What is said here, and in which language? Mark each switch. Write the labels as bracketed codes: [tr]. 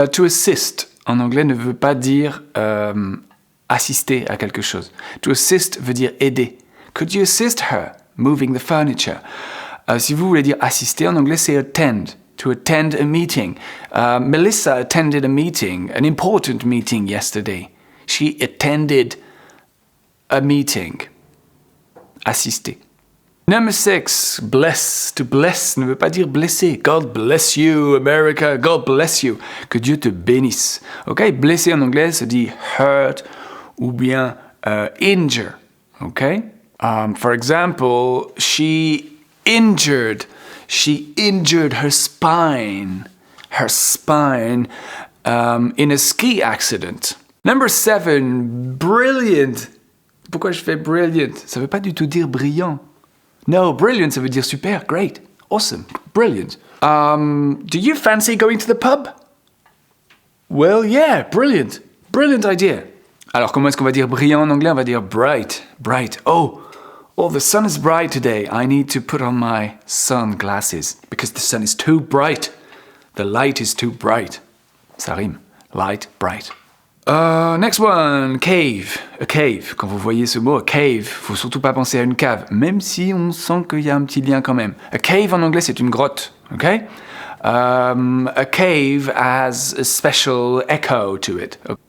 [fr] To assist, en anglais, ne veut pas dire assister à quelque chose. To assist veut dire aider. [en] Could you assist her moving the furniture? [fr] Si vous voulez dire assister, en anglais, c'est attend. [en] To attend a meeting. Melissa attended a meeting, an important meeting yesterday. She attended a meeting. Assister. Number 6, bless. [fr] To bless ne veut pas dire blesser. [en] God bless you, America. God bless you. [fr] Que Dieu te bénisse. [en] Ok? [fr] Blesser en anglais se dit hurt ou bien injure. Ok? [en] For example, she injured her spine. In a ski accident. Number 7, brilliant. [fr] Pourquoi je fais brilliant? Ça veut pas du tout dire brillant. No, brilliant, ça veut dire super, great, awesome, brilliant. [en] Do you fancy going to the pub? Well, yeah, brilliant idea. [fr] Alors, comment est-ce qu'on va dire brillant en anglais? On va dire bright. [en] Oh, Oh, the sun is bright today. I need to put on my sunglasses because the sun is too bright. The light is too bright. [fr] Ça rime. [en] Light, bright. Next one, cave. A cave. [fr] Quand vous voyez ce mot, a cave, faut surtout pas penser à une cave, même si on sent qu'il y a un petit lien quand même. A cave en anglais, c'est une grotte, ok? [en] A cave has a special echo to it.